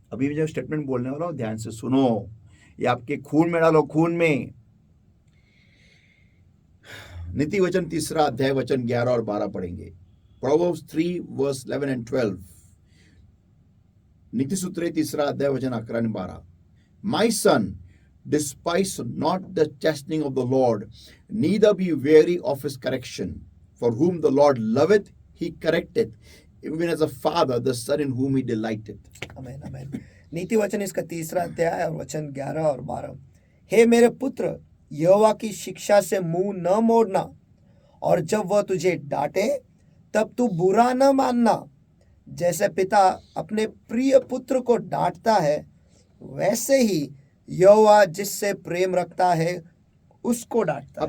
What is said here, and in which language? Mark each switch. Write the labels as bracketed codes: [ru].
[hi] अभी मैं जो स्टेटमेंट बोलने वाला हूं, ध्यान से सुनो, ये आपके खून में डालो, खून में। नीति वचन 3 अध्याय वचन 11 और 12 पढ़ेंगे। [en] Proverbs 3 verse 11 and 12। [hi] नीति सूत्र 3 अध्याय वचन 11 और 12। [en] My son, despise not the chastening of the Lord, neither be weary of his correction. For whom the Lord loveth, he correcteth, even as a father the son in whom he delighteth. [hi] आमेन आमेन। नीति वचन इसका 3 अध्याय और वचन 11 और 12। हे मेरे पुत्र, यहोवा की शिक्षा से मुंह न मोड़ना, और जब वह तुझे डांटे तब तू बुरा न मानना। जैसे पिता अपने प्रिय पुत्र को डांटता है, वैसे ही यहोवा जिससे प्रेम रखता है उसको डांटता है।